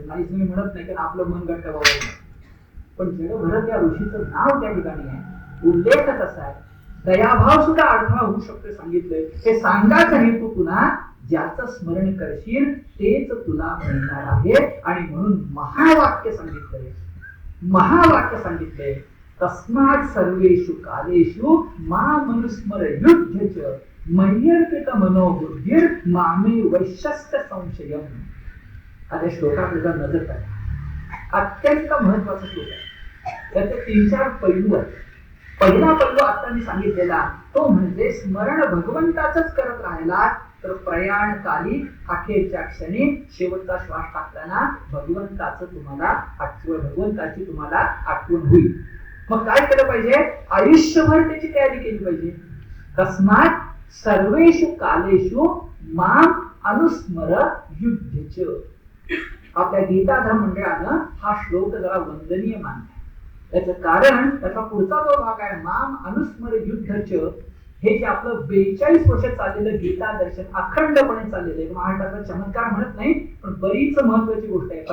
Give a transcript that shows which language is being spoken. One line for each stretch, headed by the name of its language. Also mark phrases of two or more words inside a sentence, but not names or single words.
Marathi: नाही तुम्ही म्हणत नाही कारण आपलं मन घट्ट व्हावं, पण जडभरत या ऋषीचं नाव त्या ठिकाणी आहे, उल्लेखच असा आहे. दयाभाव सुद्धा अडथळा होऊ शकतो सांगितलंय. हे सांगायचा हेतू पुन्हा ज्याचं स्मरण करशील तेच तुला मिळणार आहे आणि म्हणून महावाक्य सांगितलंय. महावाक्य सांगितलंय,
Sanskrit: तस्मात् सर्वेषु कालेषु मामनुस्मर युध्यच मय्यर्पित मनोबुद्धिर मामे वैश्यस्य संशयम्.
Marathi: आता श्लोकाकडे जर नजर करा, अत्यंत महत्वाचा श्लोक आहे. त्याचे 3-4 पैलू आहेत. पहिला पैलू आता मी सांगितलेला तो म्हणजे स्मरण भगवंताचंच करत राहिला तर प्रयाण काली अखेरच्या क्षणी शेवटचा श्वास टाकताना भगवंताचं तुम्हाला आठवण, भगवंताची तुम्हाला आठवण होईल. मग काय केलं पाहिजे? आयुष्यभर त्याची तयारी केली पाहिजे.
Sanskrit: तस्मात् सर्वेषु कालेषु माम अनुस्मर युध्यच.
Marathi: आपल्या गीताधर्म मंडळानं हा श्लोक जरा वंदनीय मानलाय. त्याचं कारण त्याचा पुढचा जो भाग आहे
Sanskrit: माम अनुस्मर युद्धच,
Marathi: हे जे आपलं 42 वर्ष चाललेलं गीता दर्शन अखंडपणे चाललेलं आहे. महाराष्ट्राचा चमत्कार म्हणत नाही, पण बरीच महत्वाची गोष्ट आहे.